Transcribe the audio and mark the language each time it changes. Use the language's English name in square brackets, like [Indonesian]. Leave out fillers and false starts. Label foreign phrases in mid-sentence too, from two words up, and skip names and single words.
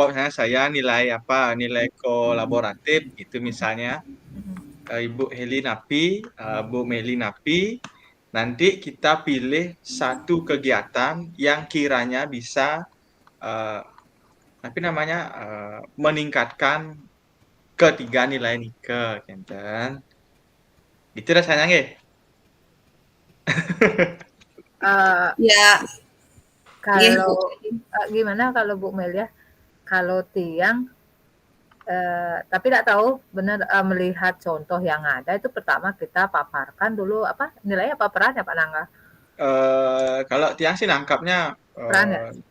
[Indonesian] Misalnya saya nilai apa, nilai kolaboratif itu misalnya Ibu Heli Napi, Bu Meli Napi. Nanti kita pilih satu kegiatan yang kiranya bisa meningkatkan ketiga nilai [Balinese] Nike, Kenten. [Indonesian] Itu rasanya nggih. Eh, Ya, nggih, Bu. kalau gimana kalau Bu Melia? Kalau tiang, tapi tidak tahu benar melihat contoh yang ada itu pertama kita paparkan dulu apa nilainya apa perannya Pak Nangga? Kalau tiang sih nangkapnya Peran ya?